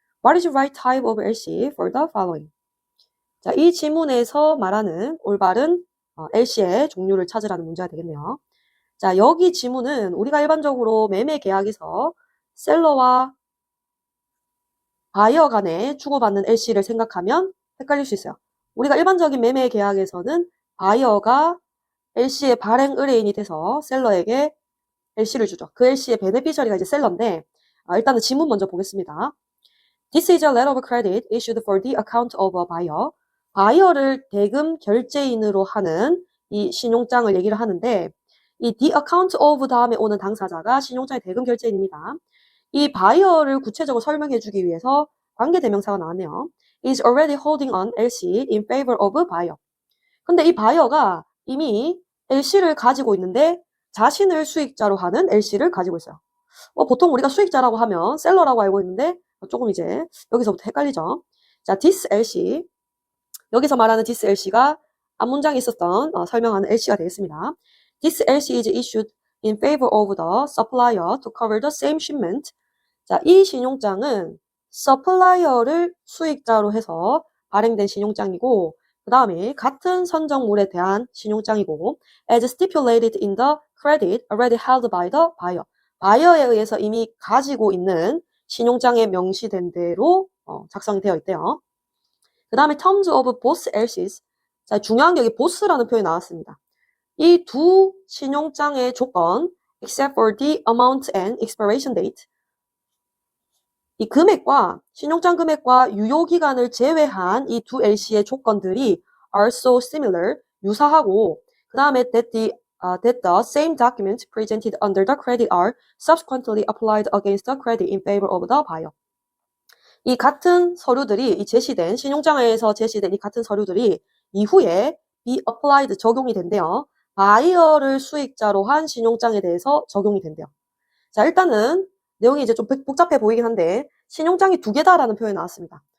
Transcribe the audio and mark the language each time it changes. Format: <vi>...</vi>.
<en>What is the right type of LC for the following?</en> <ko>자, 이 지문에서 말하는 올바른 LC의 종류를 찾으라는 문제가 되겠네요. 자, 여기 지문은 우리가 일반적으로 매매 계약에서 셀러와 바이어 간에 주고받는 LC를 생각하면 헷갈릴 수 있어요. 우리가 일반적인 매매 계약에서는 바이어가 LC의 발행 의뢰인이 돼서 셀러에게 LC를 주죠. 그 LC의 베네피셔리가 이제 셀러인데 일단은 지문 먼저 보겠습니다.</ko> <en>This is a letter of credit issued for the account of a buyer.</en> <ko>바이어를 대금 결제인으로 하는 이 신용장을 얘기를 하는데 이</ko> <en>the account of</en> <ko>다음에 오는 당사자가 신용장의 대금 결제인입니다. 이 바이어를 구체적으로 설명해 주기 위해서 관계대명사가 나왔네요.</ko> <en>is already holding on LC in favor of buyer.</en> <ko>근데 이 바이어가 이미 LC를 가지고 있는데 자신을 수익자로 하는 LC를 가지고 있어요. 보통 우리가 수익자라고 하면 셀러라고 알고 있는데 조금 이제 여기서부터 헷갈리죠. 자, this LC 여기서 말하는 this LC가 앞문장에 있었던 설명하는 LC가 되겠습니다.</ko> <en>This LC is issued in favor of the supplier to cover the same shipment.</en> <ko>자, 이 신용장은 서플라이어를 수익자로 해서 발행된 신용장이고 그 다음에 같은 선정물에 대한 신용장이고</ko> <en>as stipulated in the credit already held by the buyer.</en> <ko>바이어에 의해서 이미 가지고 있는 신용장에 명시된 대로 작성이 되어 있대요. 그 다음에</ko> <en>terms of both LCs.</en> <ko>자, 중요한 게 여기 both라는 표현이 나왔습니다. 이 두 신용장의 조건</ko> <en>except for the amount and expiration date.</en> <ko>이 금액과 신용장 금액과 유효기간을 제외한 이 두 LC의 조건들이</ko> <en>are so similar,</en> <ko>유사하고 그 다음에</ko> <en>that the same documents presented under the credit are subsequently applied against the credit in favor of the buyer.</en> <ko>이 같은 서류들이 이 제시된 신용장에서 제시된 이 같은 서류들이 이후에</ko> <en>be applied</en> <ko>적용이 된대요. 바이어를 수익자로 한 신용장에 대해서 적용이 된대요. 자, 일단은 내용이 이제 좀 복잡해 보이긴 한데 신용장이 두 개다라는 표현이 나왔습니다.</ko>